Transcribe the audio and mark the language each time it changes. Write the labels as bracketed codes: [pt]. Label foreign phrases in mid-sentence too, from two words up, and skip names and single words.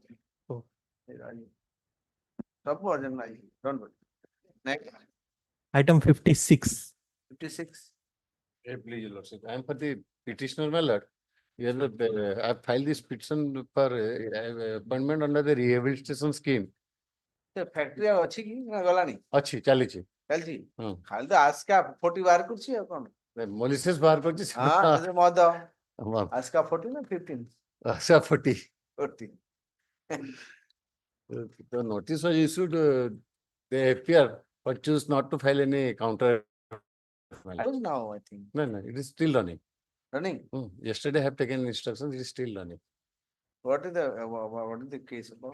[or] Sabu urgent nahi, [en] don't worry. Next, Item 56. 56. Please, your lordship, I am for the petitioner, my lord. You have I have filed this petition for appointment under the rehabilitation scheme. The factory [or] ଅଛି କି ନା ଗଲାଣି? ଅଛି ଚାଲିଛି ଚାଲିଛି ଖାଲି ତ ଆସ୍କା 40 ବାର କରୁଛି ଆଉ କଣ? ମଲିସିୟସ୍ ବାହାର କରିଛି ହଁ ସେ ମଦ ଆସ୍କା 40 ନା 15? ଆସ୍କା 40. 40. [en] The notice was issued, they appear, but choose not to file any counter. Now I think. No, it is still running. Running? Yesterday I have taken instructions, it is still running. What is the case about?